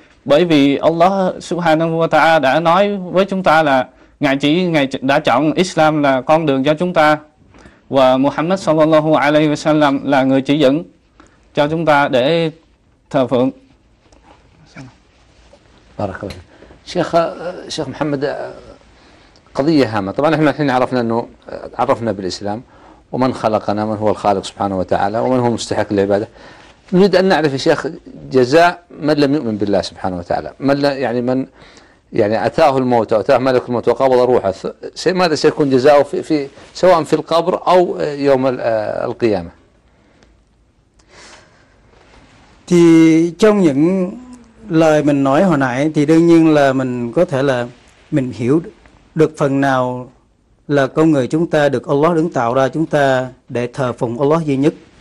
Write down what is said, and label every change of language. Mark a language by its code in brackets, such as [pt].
[vi] Bởi vì Allah Subhanahu wa Ta'ala đã nói với chúng ta là Ngài đã chọn Islam là con đường cho chúng ta, và Muhammad sallallahu alaihi wa sallam là người chỉ dẫn cho chúng ta để thờ phượng. [ar] Barakallahu fiik. Sheikh Muhammad, قضية هامة. طبعا احنا الحين عرفنا انه عرفنا بالاسلام ومن خلقنا، من هو الخالق سبحانه وتعالى، ومن هو مستحق للعبادة. نريد ان نعرف يا شيخ جزاء من لم يؤمن بالله سبحانه وتعالى، من اتاه الموت او اتاه ملك الموت وقبض روحه، ماذا سيكون جزاؤه في سواء في القبر او يوم القيامة؟ [vi] thì trong những lời mình nói hồi nãy thì đương nhiên là mình có thể là mình hiểu được phần nào là con người chúng ta được Allah đứng tạo ra chúng ta để thờ phụng Allah duy nhất.